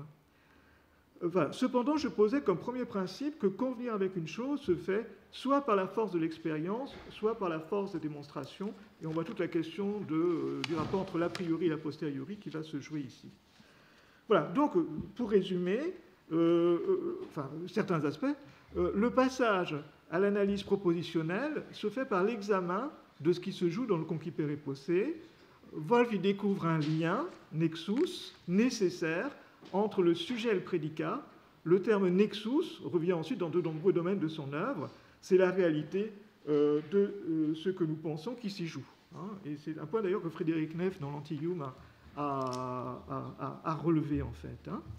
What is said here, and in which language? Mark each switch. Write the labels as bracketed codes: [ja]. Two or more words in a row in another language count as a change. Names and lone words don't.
[fr] Enfin, cependant, je posais comme premier principe que convenir avec une chose se fait soit par la force de l'expérience, soit par la force des démonstrations, et on voit toute la question du rapport entre l'a priori et l'a posteriori qui va se jouer ici. Voilà, donc, pour résumer, certains aspects, le passage à l'analyse propositionnelle se fait par l'examen de ce qui se joue dans le [la] concipere posse. [fr] Wolff y découvre un lien, nexus, nécessaire, entre le sujet et le prédicat. Le terme nexus revient ensuite dans de nombreux domaines de son œuvre. C'est la réalité de ce que nous pensons qui s'y joue. Et c'est un point d'ailleurs que Frédéric Neff, dans l'Antium, a relevé en fait.